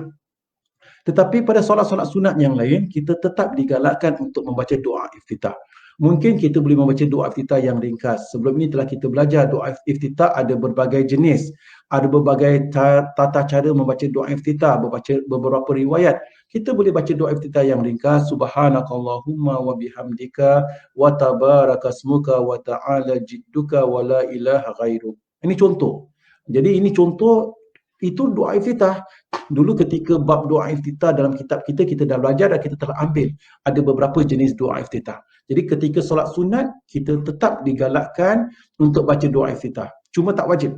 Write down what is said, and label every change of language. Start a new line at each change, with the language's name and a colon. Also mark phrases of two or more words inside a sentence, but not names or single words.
Malay: Tetapi pada solat-solat sunat yang lain, kita tetap digalakkan untuk membaca doa iftitah. Mungkin kita boleh membaca doa iftitah yang ringkas. Sebelum ini telah kita belajar doa iftitah ada berbagai jenis. Ada berbagai tata cara membaca doa iftitah, beberapa riwayat. Kita boleh baca doa iftitah yang ringkas.
Arabic: سبحانك اللهم وبحمدك وتبارك اسمك وتعالى جدك ولا إله غيرك.
Malay: Ini contoh. Jadi ini contoh Itu doa iftitah. Dulu ketika bab doa iftitah dalam kitab kita, kita dah belajar dan kita telah ambil ada beberapa jenis doa iftitah. Jadi ketika solat sunat, kita tetap digalakkan untuk baca doa iftitah. Cuma tak wajib.